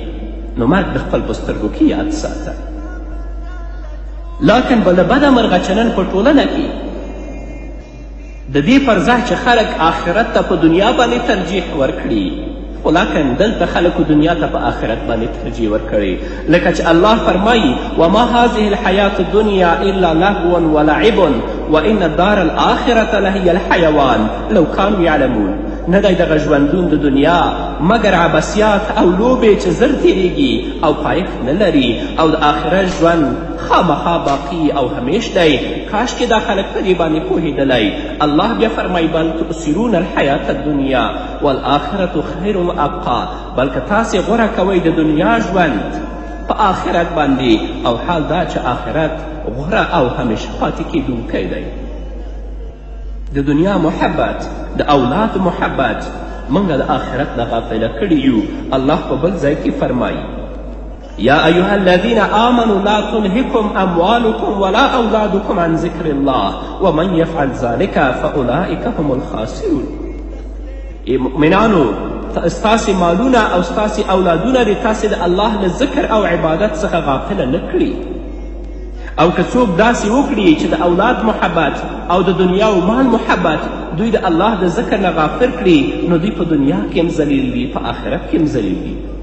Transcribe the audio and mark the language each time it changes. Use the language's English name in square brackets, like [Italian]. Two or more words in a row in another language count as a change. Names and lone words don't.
[Pashto] نو مرګ د خپل په سترګو کې یاد ساته. لکن بله بده مرغه چې نن په ټولنه کې د دې پر ځای چې خلک آخرت ته په دنیا باندې ترجیح ورکړي، خو لکن دلته خلکو دنیا ته په آخرت باندې ترجیح ورکړي. لکه چې الله فرمایي: [Arabic] وما هذه الحیات الدنیا الا لهو ولعب وان الدار الاخرة لهی الحیوان لو کانوا یعلمون. [Pashto] نه دی دغه ژوندون د دنیا مګر عبثیات او لوبې چې زر تیریږي او پایښت نه لري، او د آخرت ژوند خامخا باقي او همیش دی. کاشکې دا خلک په دې باندې پوهېدلی. الله بیا فرمایي: [Arabic] بل تؤثرون الحیات الدنیا والآخرة خیر وابقا. [Pashto] بلکې تاسې غوره کوئ د دنیا ژوند په آخرت باندې، او حال دا چې آخرت غوره او همیشه پاتې کیدونکی دی. د دنیا محبت، د اولاد محبت موږ د آخرت نه غافله کړي یو. الله په بل ځای کې فرمایي: [Arabic] یا ایها الذین آمنوا لا تلهکم اموالکم ولا اولادکم عن ذکر الله ومن یفعل ذلک فاولئک هم الخاسرون. [Pashto] مؤمنانو، ستاسې مالونه او ستاسې اولادونه دې تاسې د الله له ذکر او عبادت څخه غافله نه کړي. او که څوک داسې وکړي چې د اولاد محبت او د دنیا او مال محبت دوی د الله د ذکر نه غافل کړي، نو دوی په دنیا کې هم ذلیل وي، په آخرت کې هم ذلیل وي.